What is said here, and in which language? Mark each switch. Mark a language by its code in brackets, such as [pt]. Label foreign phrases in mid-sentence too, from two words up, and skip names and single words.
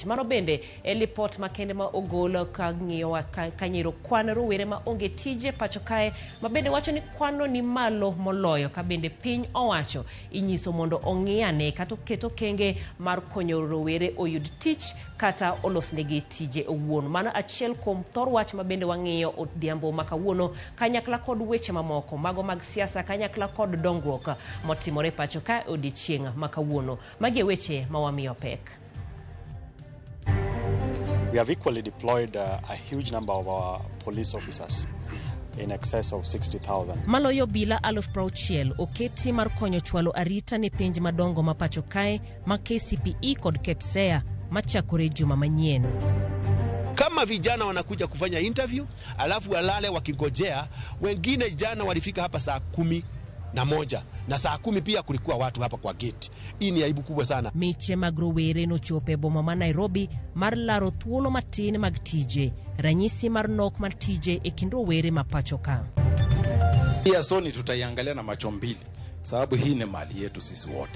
[luo] Mano bende e lipot makende ma ogolo ka ng'iyo kanyiro kwan rowere ma onge tije pacho kae mabende wacho ni kwano ni malo moloyo ka bende piny owacho inyiso mondo ong'iane kata keto kenge mar konyo rowere oyud tich kata olosnegi tije owuon. Mano achiel kuom thor wach mabende wang'iyo odhiambo makawuono kanyakla kod weche mamoko mago mag siasa kanyakla kod dongruok motimore pacho ka odiochieng' makawuono. Magi weche mawamiyo pek. [en] We have equally deployed a huge number of our police officers in excess of 60,000. [luo] Maloyo bila 60,000 oketi mar konyo chwalo arita ne pinje madongo ma pacho kae ma KCPE kod KEPSEA machakore juma manyien. [sw] Kama vijana wanakuja kufanya interview alafu walale wakingojea, wengine jana walifika hapa saa 11 na saa 10 pia kulikuwa watu hapa kwa gate. Hii ni aibu kubwa sana. [luo] Meche mag rowere no chope boma ma Nairobi mar laro thuolo matin mag tije, ranyisi mar nok mar tije e kind rowere ma pacho ka. [sw] Pia soni tutaiangalia na macho mbili sababu hii ni mali yetu sisi wote.